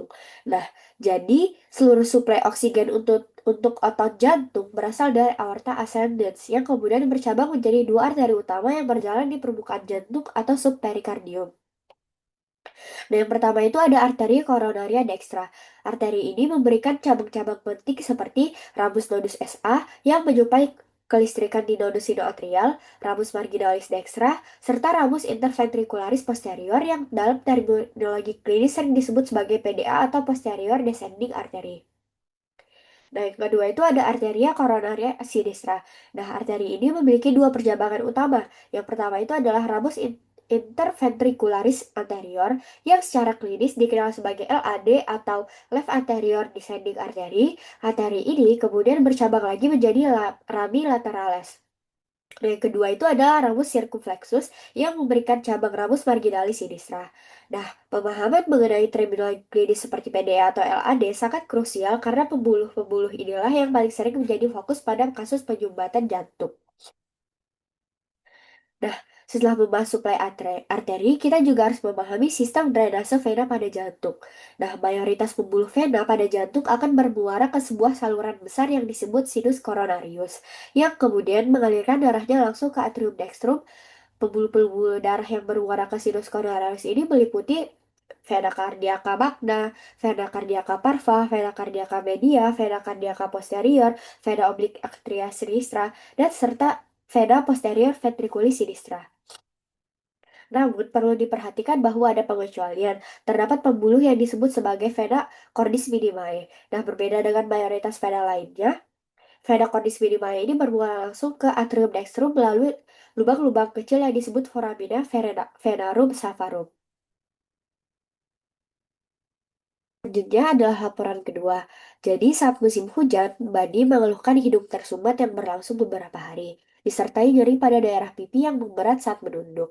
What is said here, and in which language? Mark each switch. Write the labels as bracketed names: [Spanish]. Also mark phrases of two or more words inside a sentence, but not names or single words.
[Indonesian] Nah, jadi seluruh suplai oksigen untuk otot jantung berasal dari [Latin] aorta ascendens [Indonesian] yang kemudian bercabang menjadi dua arteri utama yang berjalan di permukaan jantung atau subperikardium. Nah, yang pertama itu ada arteri [Latin] coronaria dextra. [Indonesian] Arteri ini memberikan cabang-cabang penting seperti [Latin] ramus nodus SA [Indonesian] yang menjumpai kelistrikan di [Latin] nodus sinoatrial, ramus marginalis dextra, [Indonesian] serta [Latin] ramus interventricularis posterior [Indonesian] yang dalam terminologi klinis sering disebut sebagai PDA atau [English] posterior descending artery. [Indonesian] Nah, yang kedua itu ada [Latin] arteria coronaria sinistra. [Indonesian] Nah, arteri ini memiliki dua perjabangan utama. Yang pertama itu adalah [Latin] ramus interventricularis anterior [Indonesian] yang secara klinis dikenal sebagai LAD atau [English] left anterior descending artery. [Indonesian] Arteri ini kemudian bercabang lagi menjadi [Latin] rami lateralis. [Indonesian] Nah, yang kedua itu adalah [Latin] ramus circumflexus [Indonesian] yang memberikan cabang [Latin] ramus marginalis sinistra. [Indonesian] Nah, pemahaman mengenai terminologi klinis seperti PDA atau LAD sangat krusial karena pembuluh-pembuluh inilah yang paling sering menjadi fokus pada kasus penyumbatan jantung. Nah, setelah membahas suplai arteri, kita juga harus memahami sistem drainase vena pada jantung. Nah, mayoritas pembuluh vena pada jantung akan bermuara ke sebuah saluran besar yang disebut [Latin] sinus coronarius, [Indonesian] yang kemudian mengalirkan darahnya langsung ke [Latin] atrium dextrum. [Indonesian] Pembuluh-pembuluh darah yang bermuara ke [Latin] sinus coronarius [Indonesian] ini meliputi [Latin] vena cardiaca magna, vena cardiaca parva, vena cardiaca media, vena cardiaca posterior, vena oblique atria sinistra, [Indonesian] dan serta [Latin] vena posterior ventriculis sinistra. [Indonesian] Namun, perlu diperhatikan bahwa ada pengecualian. Terdapat pembuluh yang disebut sebagai [Latin] vena cordis minimae. [Indonesian] Nah, berbeda dengan mayoritas vena lainnya, [Latin] vena cordis minimae [Indonesian] ini bermuara langsung ke [Latin] atrium dextrum [Indonesian] melalui lubang-lubang kecil yang disebut [Latin] foramina venarum savarum. [Indonesian] Selanjutnya adalah laporan kedua. Jadi saat musim hujan, Badi mengeluhkan hidung tersumbat yang berlangsung beberapa hari, disertai nyeri pada daerah pipi yang memberat saat menunduk.